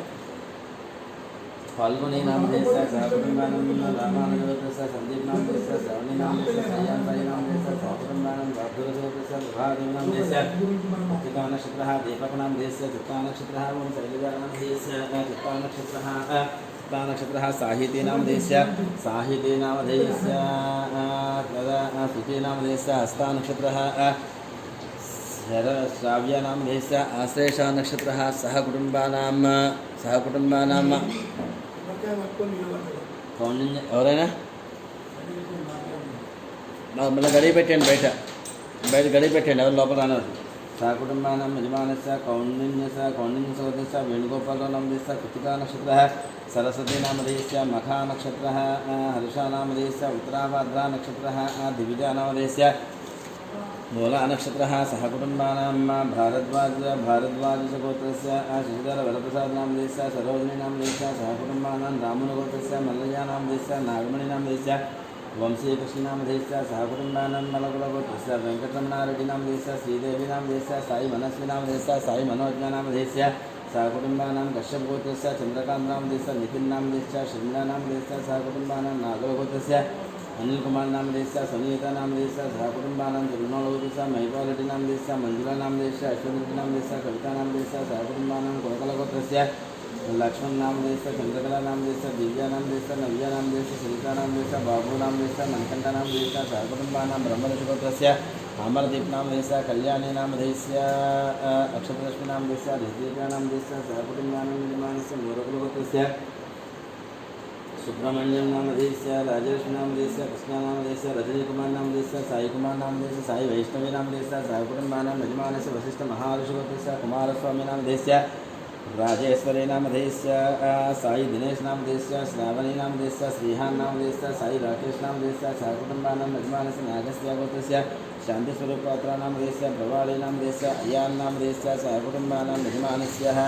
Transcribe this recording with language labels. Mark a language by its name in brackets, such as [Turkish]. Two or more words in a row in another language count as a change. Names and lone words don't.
[Sanskrit] फाल्गुनीनामधेयस्य सहकुटुम्बानां रामानुजगोत्रस्य सन्दीपनामधेयस्य श्रवणीनामधेयस्य साईनामधेयस्य सहकुटुम्बानां वाग्दुरगोत्रस्य प्रभादेवनामधेयस्य चित्तानक्षत्रः दीपकनामधेयस्य चित्तानक्षत्रः ओं शैलजानामधेयस्य चित्तानक्षत्रः चित्तानक्षत्रः साहितीनामधेयस्य साहितीनामधेयस्य सुतीनामधेयस्य हस्तानक्षत्रः श्राव्यनामधेयस्य आश्लेषनक्षत्रः सहकुटुम्बानां कौंडिन्य [Telugu] ఎవరైనా మళ్ళీ గడియ పెట్టండి బయట గడియ పెట్టండి ఎవరు లోపల రానవారు [Sanskrit] सहकुटुम्बानां यजमानस्य कौण्डिन्यसगोत्रस्य वेणुगोपालनामधेयस्य कृत्तिकानक्षत्रः सरस्वतीनामधेयस्य मखानक्षत्रः हर्षानामधेयस्य उत्तराभाद्रानक्षत्रः दिविजानामधेयस्य मूलानक्षत्रः सहकुटुम्बानां भारद्वाजगोत्रस्य शशिधरवरप्रसादनामधेयस्य सरोजिनीनामधेयस्य सहकुटुम्बानां रामनगोत्रस्य मल्लय्यानामधेयस्य नागमणिनामधेयस्य వంశీకృష్ణనామధేయస్య సహకుటుంబానాం మలకులగోత్రస్య వెంకటరమణారెడ్డినామధేయస్య శ్రీదేవినామధేయస్య సాయి మనస్వినామధేయస్య సాయి మనోజ్ఞానామధేయస్య సహకుటుంబానాం కశ్యపగోత్రస్య చంద్రకాంతనామధేయస్య నితిన్నామధేయస్య షర్మిలానామధేయస్య సహకుటుంబానాం నాగలగోత్రస్య అనిల్ కుమార్ నామధేయస్య సునీత నామధేయస్య సహకుటుంబానాం తిరుమలగోత్రస్య మహిపాలరెడ్డి నామధేయస్య మంజుల నామధేయస్య అశ్వరెడ్డి నామధేయస్య కవితా నామధేయస్య సహకుటుంబానాం కొరకలగోత్రస్య लक्ष्मण नामधेयस्య చంద్రకళ నామధేయస్య దివ్య నామధేయస్య నవ్య నామధేయస్య శ్రీకా నామధేయస్య బాబు నామధేయస్య మణికంఠ నామధేయస్య సహకుటుంబానాం బ్రహ్మదశగోత్రస్య అమరదీప్ నామధేయస్య కళ్యాణి నామధేయస్య అక్షతలక్ష్మి నామధేయస్య రిద్విక నామధేయస్య సహకుటుంబానాం నిర్మాణస్య మూరకులగోత్రస్య సుబ్రహ్మణ్యం నామధేయస్య రాజలక్ష్మి నామధేయస్య కృష్ణ నామధేయస్య రజనీ కుమార్ నామధేయస్య సాయి కుమార్ నామధేయస్య సాయి వైష్ణవి నామధేయస్య సహకుటుంబానాం యజమానస్య వశిష్ఠ మహారుషిగోత్రస్య కుమారస్వామి నామధేయస్య राजेश्वरी नामधेयस्य साई दिनेश नामधेयस्य श्रावणी नामधेयस्य श्रीहान नामधेयस्य साई राकेश नामधेयस्य सहकुटुम्बानां यजमानस्य नागस्य गोत्रस्य शान्तिस्वरूपपात्र नामधेयस्य प्रवाली नामधेयस्य अयान् नामधेयस्य सहकुटुम्बानां यजमानस्य